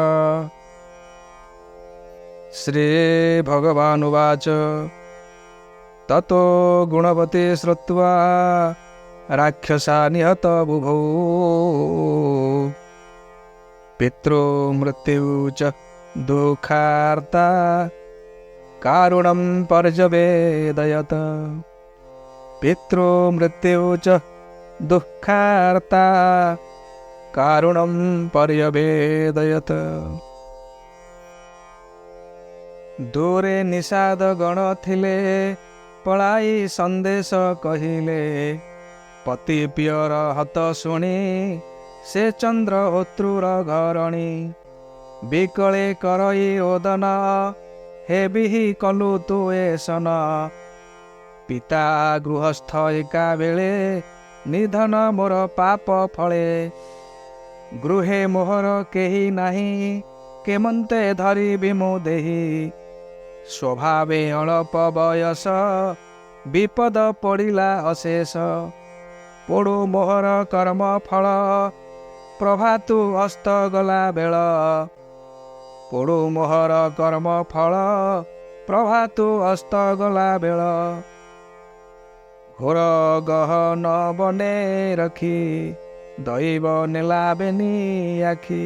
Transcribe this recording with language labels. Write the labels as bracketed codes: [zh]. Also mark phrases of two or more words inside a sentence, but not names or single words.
[sa] श्री भगवानुवाच ततो गुणवती श्रुत्वा राक्षसा निहत बुभौ, पितृमृत्यु च दुःखार्ता कारुणं पर्यवेदयत। पितृमृत्यु च दुःखार्ता कारुणं पर्यवेदयत। [or] ଦୂରେ ନିଷାଦ ଗଣ ଥିଲେ ପଳାଇ ସନ୍ଦେଶ କହିଲେ, ପତି ପିଅର ହତ ଶୁଣି ସେ ଚନ୍ଦ୍ରହୋତ୍ରୁର ଘରଣୀ। ବିକଳେ କରଇ ଓଦନ ହେବିହି କଲୁ ତୁ ଏସନ, ପିତା ଗୃହସ୍ଥ ଏକା ବେଳେ ନିଧନ ମୋର ପାପ ଫଳେ। ଗୃହେ ମୋହର କେହି ନାହିଁ କେମନ୍ତେ ଧରିବି ମୁ ଦେହି, ସ୍ୱଭାବେ ଅଳ୍ପ ବୟସ ବିପଦ ପଡ଼ିଲା ଅଶେଷ। ପଡ଼ୁ ମୋହର କର୍ମ ଫଳ ପ୍ରଭାତୁ ହସ୍ତ ଗଲା ବେଳ, ପଡ଼ୁ ମୋହର କର୍ମ ଫଳ ପ୍ରଭାତୁ ହସ୍ତ ଗଲା ବେଳ। ଘୋର ଗହନ ବନେ ରଖି ଦୈବ ନେଲା ବେନି ଆଖି।